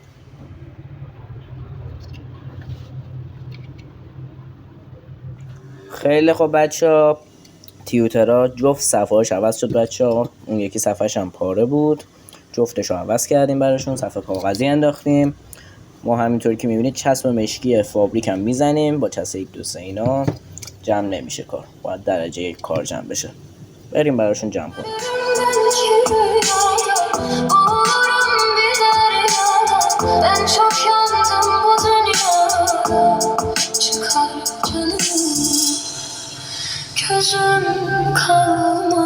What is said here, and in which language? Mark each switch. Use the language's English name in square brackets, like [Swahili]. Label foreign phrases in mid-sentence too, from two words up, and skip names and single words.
[Persian] خیلی خوب بچه‌ها، تیوترها جفت صفحه‌اش عوض شد بچه‌ها. اون یکی صفحه‌ش هم پاره بود، جفتش رو عوض کردیم براشون، صفحه کاغذی انداختیم. ما همینطوری که میبینید چسب مشکی فابریک هم میزنیم با چسب 1 2 3 اینا. جمع نمیشه کار، باید درجه 1 کار جمع بشه. بریم براشون جمع کنیم. [Turkish] Ben çok yandım bu dünyada. Çıkar canım, gözüm kan.